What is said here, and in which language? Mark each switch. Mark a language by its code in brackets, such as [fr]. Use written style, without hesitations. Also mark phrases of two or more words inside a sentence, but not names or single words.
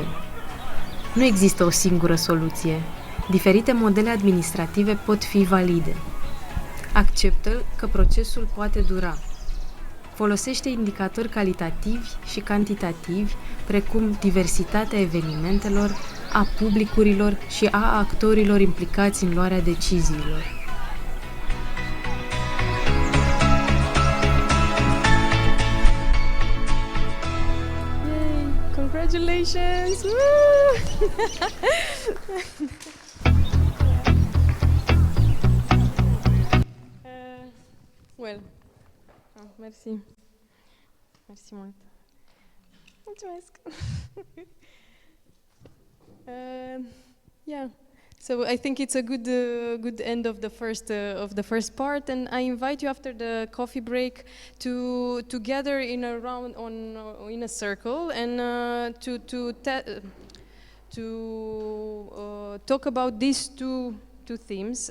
[ro] Nu există o singură soluție. Diferite modele administrative pot fi valide. Acceptă că procesul poate dura. Folosește indicatori calitativi și cantitativi, precum diversitatea evenimentelor, a publicurilor și a actorilor implicați în luarea deciziilor. Yay! [en] Congratulations! Well, [ro] merci. Merci mult. Mulțumesc. [en] Yeah. So I think it's a good end of the first part, and I invite you after the coffee break to gather in a round in a circle and to talk about these two themes.